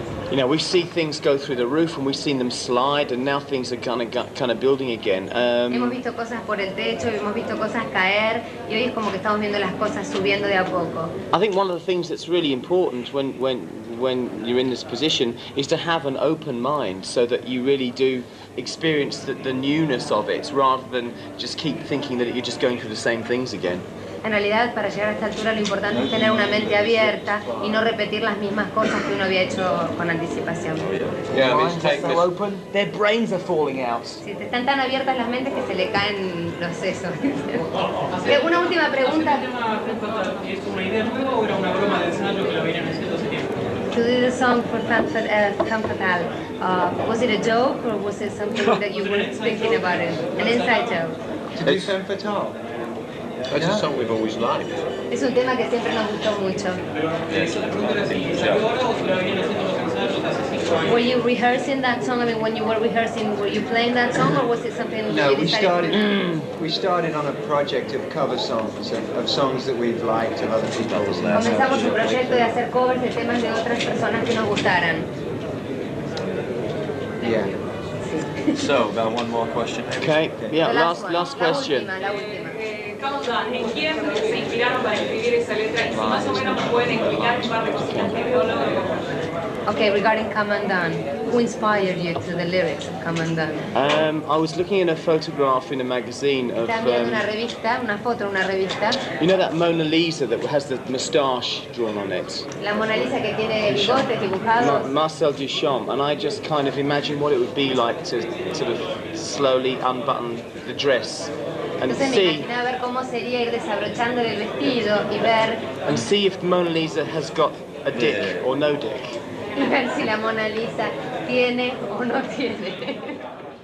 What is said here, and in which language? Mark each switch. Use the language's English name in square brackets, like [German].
[English] You know, we see things go through the roof, and we've seen them slide, and now things are kind of building again. [Spanish] Hemos visto cosas por el techo, hemos visto cosas caer, y hoy es como que estamos viendo las cosas subiendo de a poco. [English] I think one of the things that's really important when you're in this position is to have an open mind, so that you really do experience the newness of it, rather than just keep thinking that you're just going through the same things again. [Spanish] En realidad, para llegar a esta altura, lo importante es tener una mente abierta y no repetir las mismas cosas que uno había hecho con anticipación. [English] Yeah, so open, their brains are falling out. [Spanish] Si están tan abiertas las mentes que se le caen los sesos. Una última pregunta. ¿Es una idea nueva o era una broma de ensayo que lo venían haciendo hace tiempo? [English] To do the song for Femme Fatale, was it a joke or was it something that you were thinking about it? An inside joke? To do Femme Fatale? That's a song we've always liked. [Spanish] Es un tema que siempre nos gustó mucho. [English] Were you rehearsing that song? I mean, when you were rehearsing, were you playing that song, or was it something? No, we started on a project of cover songs, of songs that we've liked of other people. [Spanish] Comenzamos un proyecto de hacer covers de temas de otras personas que nos gustaran. [English] Yeah. So, about one more question. Okay. Yeah. Last question. [Spanish] La última. ¿En quién se inspiraron para escribir esa letra? Y si más o menos pueden explicar un par de cositas que veo luego. [English] Okay, regarding Come Undone, who inspired you to the lyrics of Come Undone? I was looking at a photograph in a magazine of. [Spanish] Una revista, una foto en una revista. [English] You know that Mona Lisa that has the moustache drawn on it? [Spanish] La Mona Lisa que tiene bigotes dibujados. [English] Marcel Duchamp, and I just kind of imagined what it would be like to sort of slowly unbutton the dress. And [Spanish] Entonces me imaginaba ver cómo sería ir desabrochando el vestido y ver. [English] And see if Mona Lisa has got a dick or no dick. [Spanish] Y ver si la Mona Lisa tiene o no tiene.